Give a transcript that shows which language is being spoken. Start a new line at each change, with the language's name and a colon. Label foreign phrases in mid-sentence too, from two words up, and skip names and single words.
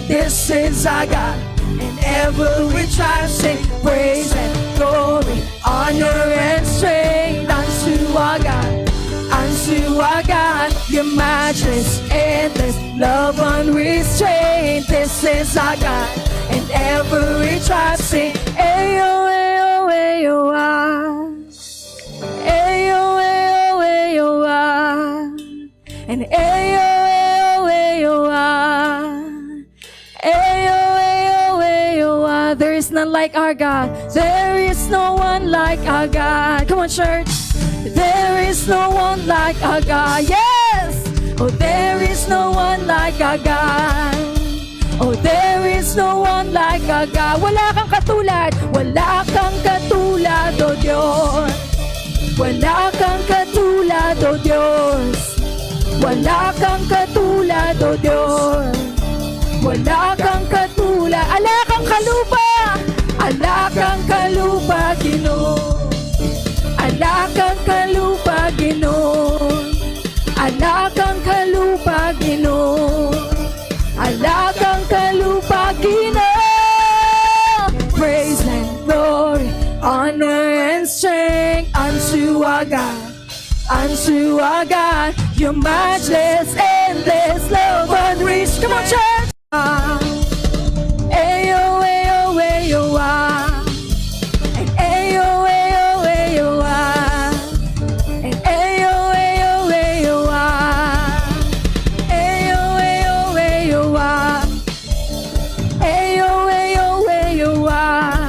English: This is our God, and ever we try to sing praise and glory, honor and strength unto our God, unto our God, your matchless, endless, love unrestrained. This is our God, and ever we try to sing, ayo, ayo, ayo, ah. Ayo, ayo, ayo, ah. And ayo, ayo, ayo, ah. Ayo, ayo, ayo, ah. There is none like our God. There is no one like our God. Come on, church. There is no one like our God. Yes! Oh, there is no one like our God. Oh, there is no one like our God.
Filipino: Wala kang katulad. Wala kang katulad, oh Diyos. Wala kang katulad, oh Diyos. Wala kang katulad, oh Diyos. Wala kang katulad.
Pampanga: Ala kang kalupa. Ala kang kalupa, Ginoo. Ala kang kalupa, Ginoo. Ala kang kalupa, Ginoo. Ala kang kalupa, Ginoo.
English: Praise and glory, honor and strength unto our God, unto our God, your matchless, endless love unreached. Come on, church. Ayo, ayo, ayo, ah. And ayo, ayo, ayo, ah. And ayo, ayo, ayo, ah. Ayo, ayo, ayo, ah. Ayo, ayo, ayo, ah.